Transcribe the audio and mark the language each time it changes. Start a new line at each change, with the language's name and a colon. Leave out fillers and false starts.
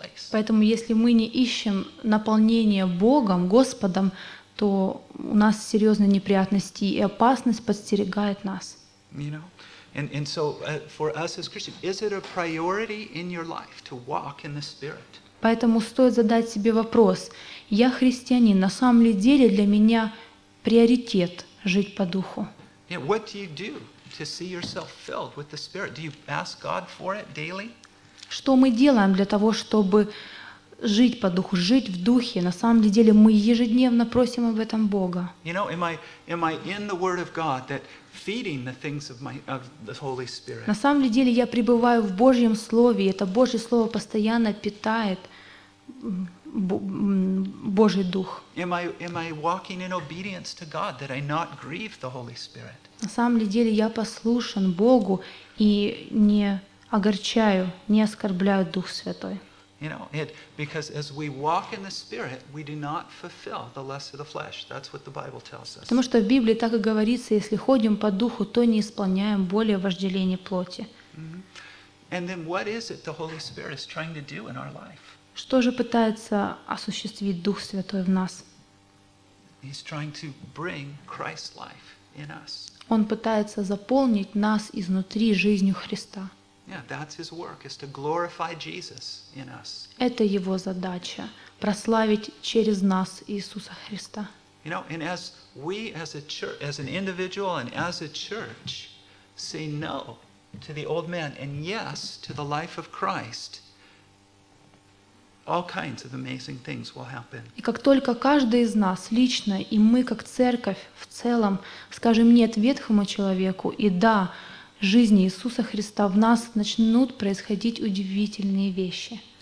Russian: Поэтому если мы не ищем наполнение Богом, Господом, то у нас серьезные неприятности и опасность подстерегает нас.
English: You know, and so for us as Christians, is it a priority in your life to walk in the Spirit?
Russian: Поэтому стоит задать себе вопрос: я христианин, на самом ли деле для меня приоритет жить по духу?
English: Yeah, what do you do to see yourself filled with the Spirit? Do you ask God for it daily?
Russian: Что мы делаем для того, чтобы жить по духу, жить в духе? На самом деле мы ежедневно просим об этом Бога.
English: You know, am I in the Word of God that feeding the things of the Holy Spirit?
Russian: На самом деле я пребываю в Божьем слове, и это Божье слово постоянно питает Божий дух.
English: Am I walking in obedience to God that I not grieve the Holy Spirit?
Russian: На самом деле я послушен Богу и не огорчаю, не оскорбляю Дух Святой.
English: You know, because as we walk in the Spirit, we do not fulfill the lust of the flesh. That's what the Bible tells us.
Russian: Потому что в Библии так и говорится, если ходим по духу, то не исполняем воли вожделения плоти.
English: And then what is it the Holy Spirit is trying to do in our life?
Russian: Что же пытается осуществить Дух Святой в нас?
English: He's trying to bring Christ's life in us.
Russian: Он пытается заполнить нас изнутри жизнью Христа.
English: Yeah, that's his work, is to glorify Jesus in us.
Russian: Это его задача — прославить через нас Иисуса Христа.
English: You know, and as we, as a church, as an individual, and as a church, say no to the old man and yes to the life of Christ, all kinds of amazing things will happen.
Russian: И как только каждый из нас лично и мы как церковь в целом скажем нет ветхому человеку и да жизни Иисуса Христа, в нас начнут происходить удивительные вещи.